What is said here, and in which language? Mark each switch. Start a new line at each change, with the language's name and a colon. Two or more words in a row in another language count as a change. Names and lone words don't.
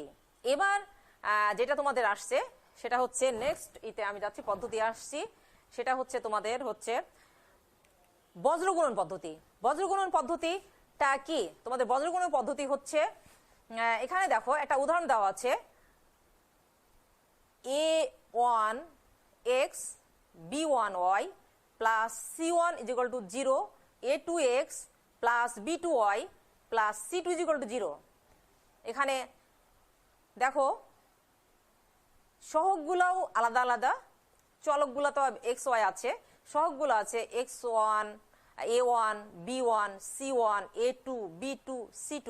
Bangla: এবার যেটা তোমাদের আসছে সেটা হচ্ছে নেক্সট আমি যাচ্ছি, পদ্ধতি আসছি, সেটা হচ্ছে তোমাদের হচ্ছে বজ্রগুণন পদ্ধতি। বজ্রগুণন পদ্ধতিটা কি তোমাদের বজ্রগুণন পদ্ধতি হচ্ছে এখানে দেখো একটা উদাহরণ দেওয়া আছে a1x b1y plus c1 = 0 a2x plus b2y plus c2 = 0। এখানে দেখো সহগগুলোও আলাদা আলাদা, চলকগুলো তো xy আছে, সহগগুলো আছে x1 a1 b1 c1 a2 b2 c2।